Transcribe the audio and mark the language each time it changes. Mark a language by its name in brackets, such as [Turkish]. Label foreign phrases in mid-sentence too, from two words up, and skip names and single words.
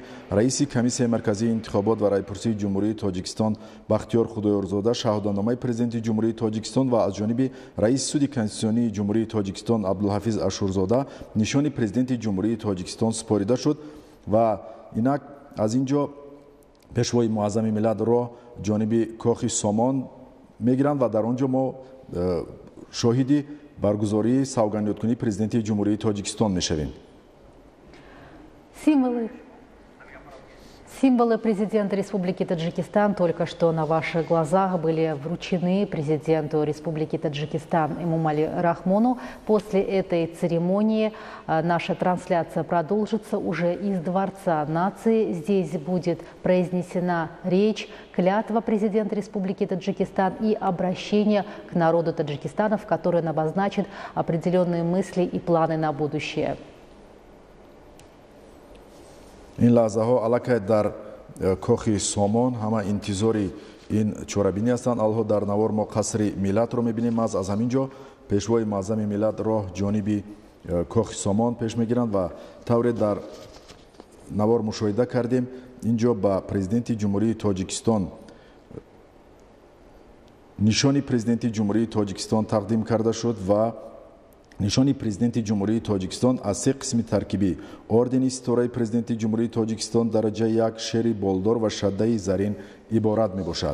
[Tajik] раиси комиссияи марказии интихобот ва райпурсии ҷумҳурии тоҷикистон бахтиёр худоёрзода шаҳдономаи президенти ҷумҳурии тоҷикистон ва аз ҷониби раиси суди конститутсионии ҷумҳурии тоҷикистон абдулҳафиз ашурзода нишони президенти ҷумҳурии тоҷикистон супорида шуд ва инак аз ин ҷо пешвои муаззами миллат роҳ ҷониби кохи сомон мегиранд ва дар он ҷо мо шоҳиди баргузории савганёткунии президенти ҷумҳурии тоҷикистон мешавем. [Russian] Символы президента Республики Таджикистан только что на ваших глазах были вручены президенту Республики Таджикистан Эмомали Рахмону. После этой церемонии наша трансляция продолжится уже из Дворца нации. Здесь будет произнесена речь, клятва президента Республики Таджикистан и обращение к народу Таджикистана, в которой он обозначит определенные мысли и планы на будущее. [Tajik] ин лаҳзаҳо аллакай дар кохи сомон ҳама интизори ин чорабинӣ ҳастанд. алло дар навор мо қасри миллатро мебинем. аз ҳамин ҷо пешвои маъзами миллат роҳ ҷониби кохи сомон пеш мегиранд ва тавре дар навор мушоҳида кардем ин ҷо ба президенти ҷумҳурии тоҷикистон нишони президенти ҷумҳурии тоҷикистон тақдим карда шуд ва нишони президенти ҷумҳурии тоҷикистон аз се қисми таркибӣ ордени ситораи президенти ҷумҳурии тоҷикистон дараҷаи 1 шери болдор ва шаддаи зарин иборат мебошад.